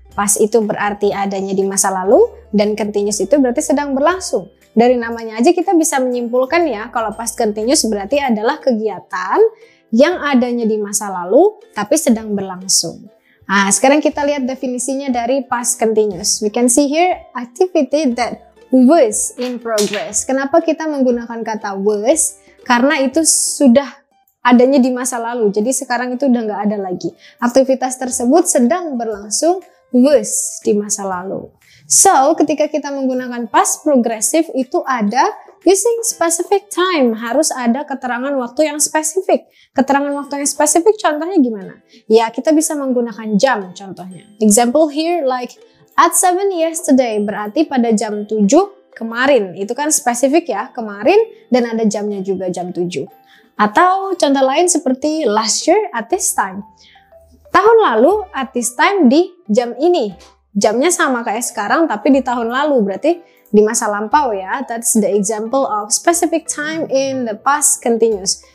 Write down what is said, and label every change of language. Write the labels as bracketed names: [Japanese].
[Indonesian] Past itu berarti adanya di masa lalu, dan continuous itu berarti sedang berlangsung. Dari namanya aja kita bisa menyimpulkan ya, kalau past continuous berarti adalah kegiatan yang adanya di masa lalu tapi sedang berlangsung. Nah, sekarang kita lihat definisinya dari past continuous. [English] We can see here activity that was in progress. [Indonesian] Kenapa kita menggunakan kata was? Karena itu sudah adanya di masa lalu, jadi sekarang itu udah nggak ada lagi. Aktivitas tersebut sedang berlangsung, was di masa lalu. So, ketika kita menggunakan past progressive itu ada [English] using specific time. [Indonesian] Harus ada keterangan waktu yang spesifik. Keterangan waktu yang spesifik contohnya gimana? Ya, kita bisa menggunakan jam contohnya. [English] Example here like at 7 yesterday [Indonesian] berarti pada jam 7 kemarin. Itu kan spesifik ya, kemarin, dan ada jamnya juga jam 7. Atau contoh lain seperti [English] last year at this time. [Indonesian] Tahun lalu [English] at this time [Indonesian] di jam ini. Jamnya sama kayak sekarang tapi di tahun lalu, berarti di masa lampau ya. [English] That's the example of specific time in the past continuous.